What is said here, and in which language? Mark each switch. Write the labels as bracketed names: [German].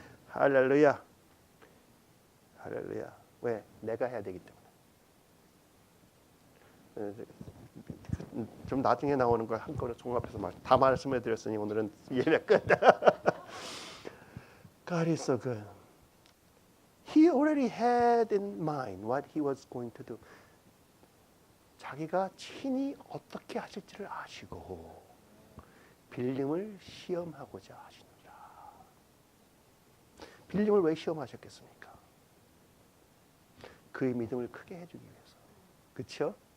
[Korean] 할렐루야. 할렐루야. 왜? 내가 해야 되기 때문에. 좀 나중에 나오는 걸 한꺼번에 종합해서 다 말씀해 드렸으니 오늘은 예배 끝. [English] God is so good. He already had in mind what he was going to do. [Korean] 자기가 친히 어떻게 하실지를 아시고 빌림을 시험하고자 하시느니라. 빌림을 왜 시험하셨겠습니까? 그의 믿음을 크게 해주기 위해서. 그렇죠?